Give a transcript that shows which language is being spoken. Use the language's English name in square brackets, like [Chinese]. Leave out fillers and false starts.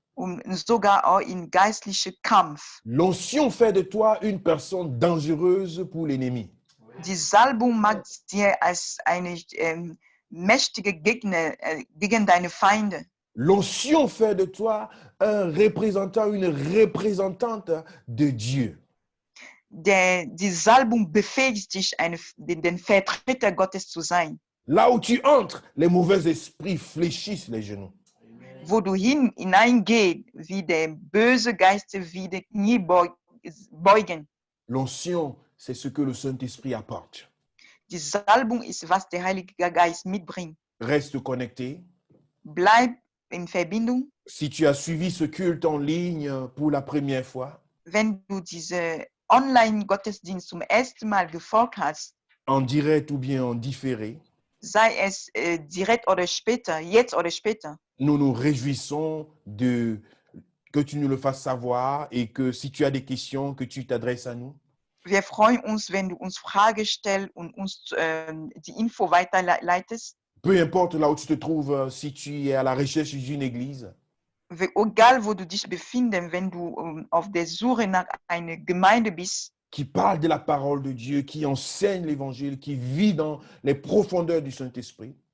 [German] Und sogar auch im geistlichen Kampf. [French] L'onction fait de toi une personne dangereuse pour l'ennemi. [German] Die Salbung macht dir als eine mächtige Gegner gegen deine Feinde. [French] L'onction fait de toi un représentant, une représentante de Dieu. [German] Die Salbung befähigt dich, den Vertreter Gottes zu sein. [French] Là où tu entres, les mauvais esprits fléchissent les genoux. [German] Wo du hineingehst, wie der böse Geist wie die Knie beugen. [French] L'onction, c'est ce que le Saint-Esprit apporte. [German] Die Salbung ist, was der Heilige Geist mitbringt. [French] Reste connecté. [German] Bleib in Verbindung. [French] Si tu as suivi ce culte en ligne pour la première fois, [German] Wenn du diese Online-Gottesdienst zum ersten Mal gefolgt hast, [French] en direct ou bien en différé, [German] sei es direkt oder später, jetzt oder später, [French] nous nous réjouissons que tu nous le fasses savoir et que si tu as des questions, que tu t'adresses à nous. [German] wir freuen uns, wenn du uns Fragen stellst und uns die Info weiterleitest. [French] Peu importe là où tu te trouves, si tu es à la recherche d'une église, [German] Egal, wo du dich befindest, wenn du auf der Suche nach einer Gemeinde bist, [French] qui parle de la parole de Dieu, qui enseigne l'évangile, qui vit dans les profondeurs du Saint-Esprit,